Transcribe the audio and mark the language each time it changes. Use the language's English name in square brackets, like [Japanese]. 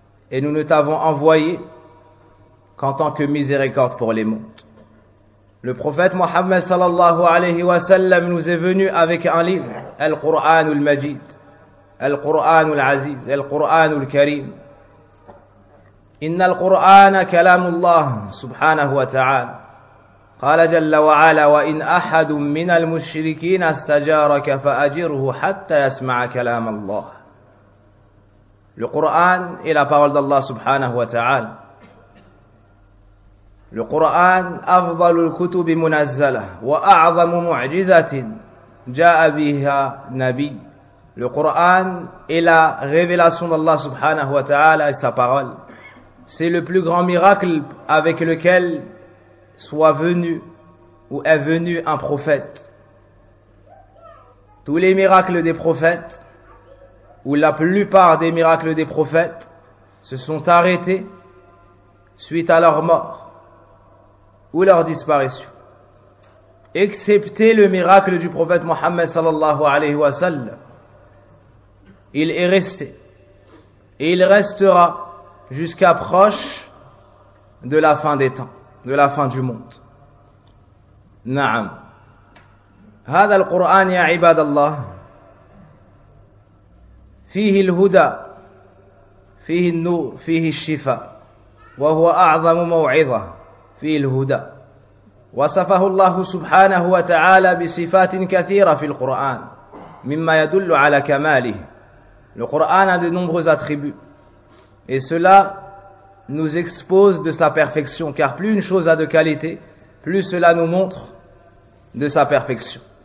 [French] Et nous ne t'avons envoyé qu'en tant que miséricorde pour les mondes. Le prophète Muhammad sallallahu alayhi wa sallam nous est venu avec un livre, le Coran ou le Majid. Al-Qur'an al-Aziz, Al-Qur'an al-Karim. [Arabic] إن القرآن كلام الله سبحانه وتعالى قال جل وعلا وإن أحد من المشركين استجارك فأجره حتى يسمع كلام الله القرآن إلى قول الله سبحانه وتعالى القرآن أفضل الكتب منزلة وأعظم معجزة جاء بها نبي القرآن إلى révélation الله سبحانه وتعالى [French] et sa parole. C'est le plus grand miracle avec lequel soit venu ou est venu un prophète. Tous les miracles des prophètes, ou la plupart des miracles des prophètes, se sont arrêtés suite à leur mort ou leur disparition. Excepté le miracle du prophète Mohammed sallallahu alayhi wa sallam, il est resté et il restera jusqu'à proche de la fin des temps, de la fin du monde. Naam. [Arabic] هذا القرآن يا عباد الله فيه الهدى فيه النور فيه الشفاء وهو أعظم موعظة فيه الهدى وصفه الله سبحانه وتعالى بصفات كثيرة في القرآن مما يدل على كماله. [French] Le Coran a de nombreux attributs. Et cela nous expose de sa perfection. Car plus une chose a de qualité, plus cela nous montre de sa perfection.